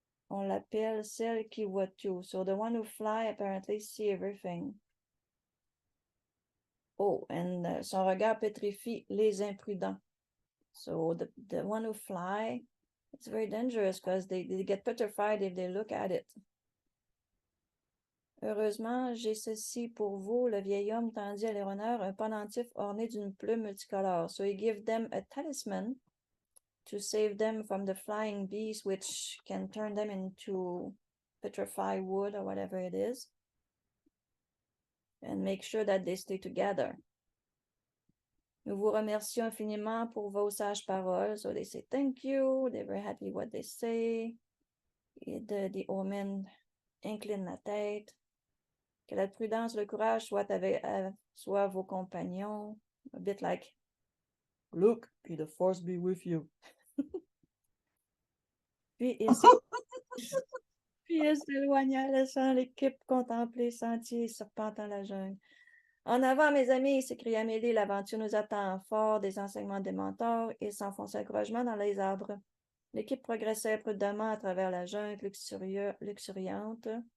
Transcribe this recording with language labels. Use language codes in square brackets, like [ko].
[fr] On l'appelle celle qui voit tout. [en] So the one who fly apparently see everything. Oh, and [fr] son regard pétrifie les imprudents. [en] So the one who fly, it's very dangerous because they get petrified if they look at it. [fr] Heureusement, j'ai ceci pour vous. Le vieil homme tendit à l'erronneur un pendentif orné d'une plume multicolore. [en] So he gave them a talisman to save them from the flying beast, which can turn them into petrified wood or whatever it is, and make sure that they stay together. [fr] Nous vous remercions infiniment pour vos sages paroles. [en] So they say thank you. They're very happy what they say. The old man [fr] incline la tête. Que la prudence, le courage soit vos compagnons. [en] A bit like, look, may the force be with you. [fr] Puis il s'éloigna, laissant l'équipe contempler sentiers serpentant la jungle. En avant, mes amis, s'écria Amélie, l'aventure nous attend. Fort des enseignements des mentors, et s'enfonça courageusement dans les arbres. L'équipe progressait prudemment à travers la jungle luxuriante.